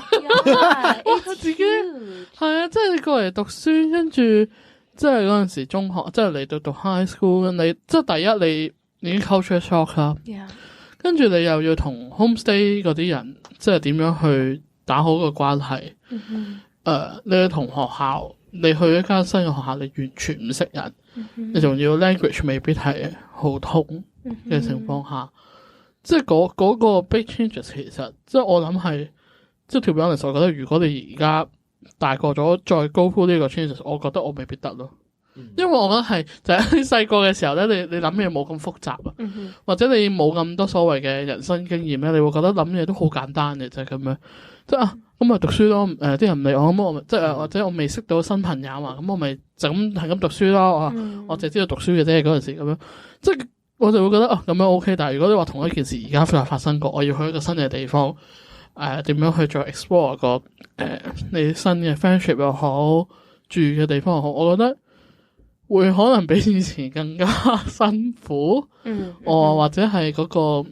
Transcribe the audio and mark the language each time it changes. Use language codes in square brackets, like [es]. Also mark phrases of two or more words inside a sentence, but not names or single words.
[yue] 我自己係啊，即係你過嚟讀書，跟住即係嗰陣時中學，即係嚟到讀 [en] high school， [yue] 你即係第一你已經 [en] culture shock [yue] 啦，跟住你又要同 homestay 嗰啲人，即係點樣去打好個關係？你去同學校，你去一間新嘅學校，你完全唔識人，你仲要 language 未必係好通嘅情況下，即係嗰個 [en] big changes [yue] 其實即係我諗係即係 [en] to be honest， [yue] 我覺得如果你而家大個咗再 [en] go through [yue] 呢個 changes， 我覺得我未必得咯，因為我覺得係就係你細個嘅時候咧，你諗嘢冇咁複雜啊，或者你冇咁多所謂嘅人生經驗咧，你會覺得諗嘢都好簡單嘅，就係咁樣，即係咁咪讀書咯，啲人唔理我咁我咪即係或者我未識到新朋友啊，咁我咪就咁係咁讀書咯，我淨係知道讀書嘅啫嗰陣時咁樣，即係我就會覺得咁樣 OK， 但係如果你話同一件事而家發生過，我要去一個新嘅地方，點樣去再 explore 個你新嘅 friendship 又好，住嘅地方又好，我覺得會可能比以前更加辛苦，或者係嗰個。